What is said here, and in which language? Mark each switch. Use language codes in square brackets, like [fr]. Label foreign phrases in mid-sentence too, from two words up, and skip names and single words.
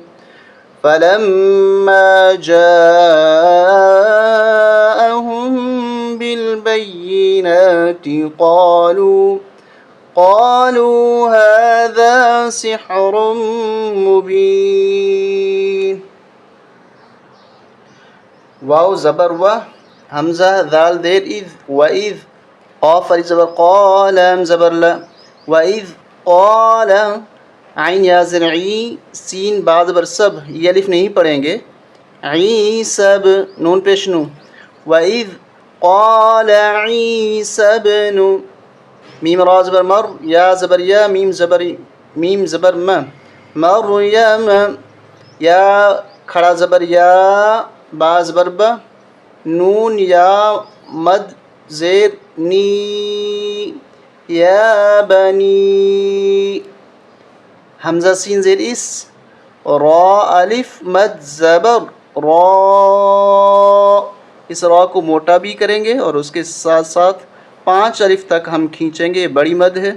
[ar] فلما جاءهم بالبينات قالوا هذا سحر مبين۔ [ur] واو زبر و، حمزہ ذال دیر اذ، وَإِذْ قاف الف زبر قا، لام زبر لا، [ar] وَإِذْ قال [ur] عین یا زر عی، سین با زبر سب، یہ الف نہیں پڑھیں گے، عی سب نون پیش نو، [ar] وَإِذْ قال عیسی ابن، [ur] میم را زبر مر، یا زبر یا، میم زبر م، مریم، یا کھڑا زبر یا، با زبر ب، نون یا مد زیر نی، [ar] یا بنی، [ur] حمزہ سین زیر اس، را الف مد زبر را، اس را کو موٹا بھی کریں گے اور اس کے ساتھ ساتھ 5 الف تک ہم کھینچیں گے، بڑی مد ہے۔